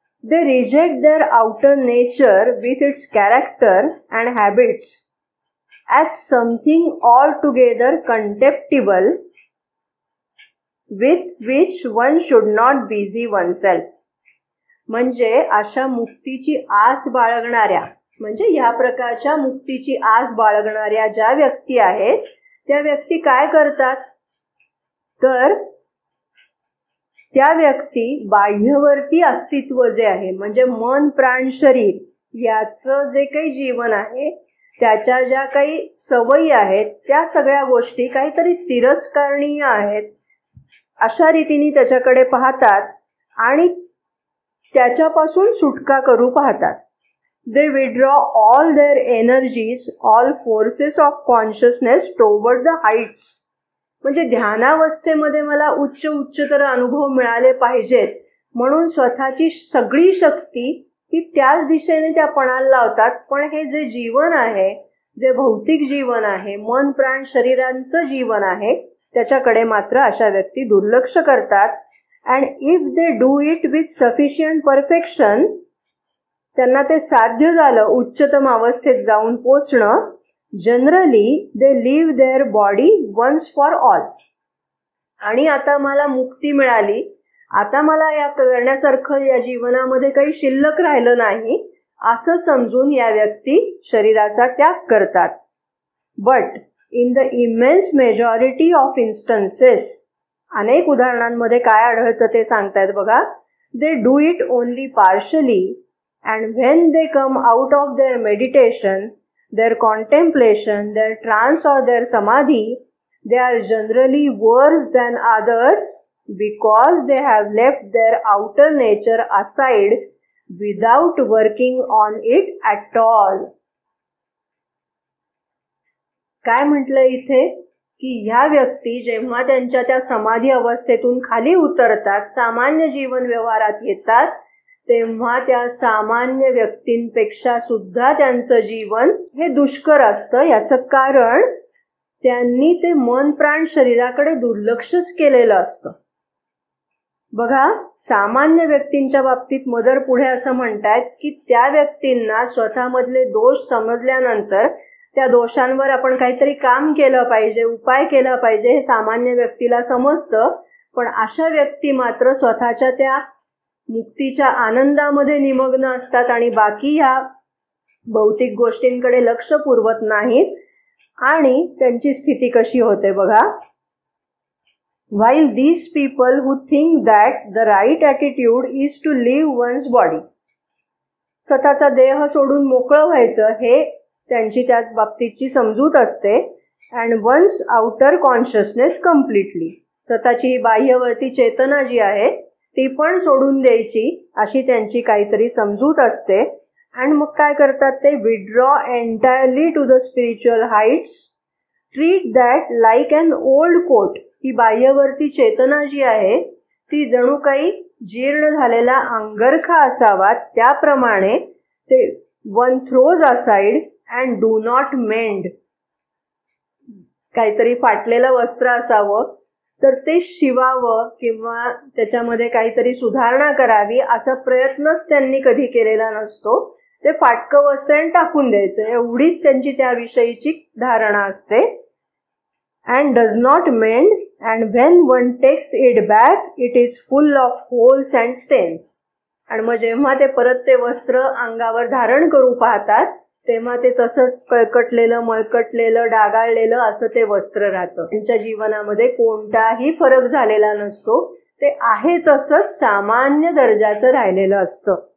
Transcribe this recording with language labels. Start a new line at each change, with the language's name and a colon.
English: They reject their outer nature with its character and habits as something altogether contemptible with which one should not busy oneself.
Marathi: म्हणजे अशा मुक्तीची आस बाळगणाऱ्या, म्हणजे या प्रकारच्या मुक्तीची आस बाळगणाऱ्या ज्या व्यक्ती आहेत, त्या व्यक्ती काय करतात? तर त्या व्यक्ती बाह्यवर्ती अस्तित्व जे आहे, म्हणजे मन, प्राण, शरीर याचं जे काही जीवन आहे, त्याच्या ज्या काही सवयी आहेत, त्या सगळ्या गोष्टी काहीतरी तिरस्करणीय आहेत अशा रीतीने त्याच्याकडे पाहतात आणि त्याच्यापासून सुटका करू पाहतात.
English: They withdraw all their energies, all forces of consciousness toward the heights.
Marathi: म्हणजे ध्यानावस्थेमध्ये मला उच्चतर अनुभव मिळाले पाहिजेत म्हणून स्वतःची सगळी शक्ती ती त्याच दिशेने त्या पणाला लावतात. पण हे जे जीवन आहे, जे भौतिक जीवन आहे, मन, प्राण, शरीरांचं जीवन आहे, त्याच्याकडे मात्र अशा व्यक्ती दुर्लक्ष करतात.
English: and if they do it with sufficient perfection,
Marathi: त्यांना ते साध्य झालं उच्चतम अवस्थेत जाऊन पोचणं,
English: Generally they leave their body once for all.
Marathi: आणि आता मला मुक्ती मिळाली, आता मला या करण्यासारखं या जीवनामध्ये काही शिल्लक राहिलं नाही असं समजून या व्यक्ती शरीराचा त्याग करतात.
English: but in the immense majority of instances,
Marathi: अनेक उदाहरणांमध्ये काय आढळतं ते सांगतायत बघा.
English: They do it only partially. And when they come out of their meditation, their contemplation, their trance or their samadhi, they are generally worse than others because they have left their outer nature aside without working on it at all.
Marathi: काय म्हटलं इथे की ह्या व्यक्ती जेव्हा त्यांच्या त्या समाधी अवस्थेतून खाली उतरतात, सामान्य जीवन व्यवहारात येतात, तेव्हा त्या सामान्य व्यक्तींपेक्षा सुद्धा त्यांचं जीवन हे दुष्कर असतं. याचं कारण त्यांनी ते मन प्राण शरीराकडे दुर्लक्षच केलेलं असतं. बघा, सामान्य व्यक्तींच्या बाबतीत मदर पुढे असं म्हणतात की त्या व्यक्तींना स्वतःमधले दोष समजल्यानंतर त्या दोषांवर आपण काहीतरी काम केलं पाहिजे, उपाय केला पाहिजे, हे सामान्य व्यक्तीला समजतं. पण अशा व्यक्ती मात्र स्वतःच्या त्या मुक्तीच्या आनंदामध्ये निमग्न असतात आणि बाकी ह्या भौतिक गोष्टींकडे लक्ष पुरवत नाहीत. आणि त्यांची स्थिती कशी होते बघा.
English: While these people who think that the right attitude is to leave one's body,
Marathi: स्वतःचा देह सोडून मोकळं व्हायचं हे त्यांची त्या बाबतीची समजूत असते.
English: and one's outer consciousness completely,
Marathi: स्वतःची ही बाह्यवर्ती चेतना जी आहे ती पण सोडून द्यायची अशी त्यांची काहीतरी समजूत असते. आणि मग काय करतात ते,
English: withdraw entirely to the spiritual heights, treat that like an old coat.
Marathi: ही बाह्यवर्ती चेतना जी आहे ती जणू काही जीर्ण झालेला अंगरखा असावा, त्याप्रमाणे ते
English: one throws aside and do not mend.
Marathi: काहीतरी फाटलेलं वस्त्र असावं तर ते शिवावं किंवा त्याच्यामध्ये काहीतरी सुधारणा करावी असा प्रयत्नच त्यांनी कधी केलेला नसतो. ते फाटकं वस्त्र टाकून द्यायचं एवढीच त्यांची त्याविषयीची धारणा असते.
English: and does not mend, and when one takes it back it is full of holes and stains.
Marathi: आणि मग जेव्हा ते परत ते वस्त्र अंगावर धारण करू पाहतात तेव्हा ते तसंच कळकटलेलं, मळकटलेलं, डागाळलेलं असं ते वस्त्र राहतं. त्यांच्या जीवनामध्ये कोणताही फरक झालेला नसतो. ते आहे तसंच सामान्य दर्जाचं राहिलेलं असतं.